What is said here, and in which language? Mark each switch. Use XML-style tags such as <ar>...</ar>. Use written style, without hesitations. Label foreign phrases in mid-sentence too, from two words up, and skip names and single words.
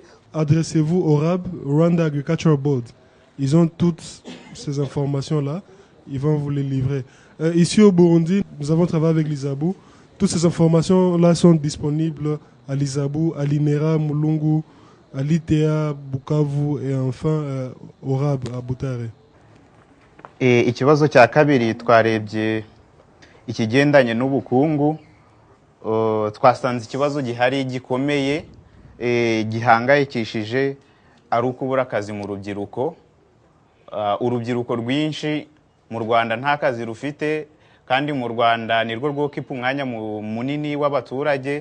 <fr>Adressez-vous au RAB, Rwanda Agricultural Board. Ils ont toutes ces informations-là, ils vont vous les livrer. Ici au Burundi, nous avons travaillé avec l'Isabu. Toutes ces informations-là sont disponibles à l'Isabu, à l'INERA, Mulungu, à l'ITA, Bukavu et enfin au RAB à Butare.</fr> <rw>Ikibazo cya kabiri twarebye ikigendanye n'ubukungu, twasanze ikibazo gihari gikomeye gihangayikishije ari ukubura akazi mu rubyiruko. Urubyiruko rwinshi mu Rwanda nta kazi rufite, kandi mu Rwanda nirwo rwokipa umwanya munini w'abaturage.</rw>